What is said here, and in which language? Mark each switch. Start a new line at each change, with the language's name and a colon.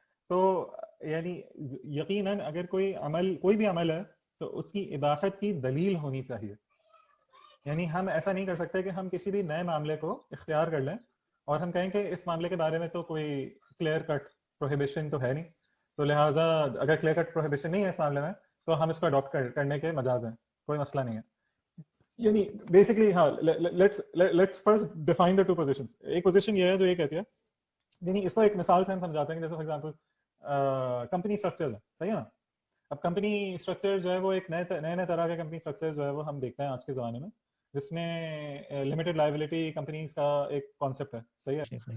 Urdu: تو یعنی یقیناً اگر کوئی بھی عمل ہے تو اس کی اباحت کی دلیل ہونی چاہیے. یعنی ہم ایسا نہیں کر سکتے کہ ہم کسی بھی نئے معاملے کو اختیار کر لیں اور ہم کہیں کہ اس معاملے کے بارے میں تو کوئی
English: clear cut prohibition
Urdu: تو ہے نہیں, تو لہٰذا اگر کلیئر کٹ پروہیبیشن نہیں ہے اس معاملے میں تو ہم اس کو اڈاپٹ کرنے کے مجاز ہیں, کوئی مسئلہ نہیں ہے.
English: یعنی بیسکلی ہاں, let's first define the two positions.
Urdu: ایک پوزیشن یہ ہے جو یہ کہتی ہے, یعنی اس کو ایک مثال سے ہم سمجھاتے ہیں کہ جیسے
English: for example
Urdu: کنپنی اسٹرکچرز ہیں, صحیح ہے نا. اب کمپنی اسٹرکچر جو ہے وہ ایک نئے طرح کے کمپنی اسٹرکچر جو ہے وہ ہم دیکھتے ہیں آج کے زمانے میں, جس میں لمیٹڈ لائبلٹی کمپنیز کا ایک کانسیپٹ ہے. صحیح ہے.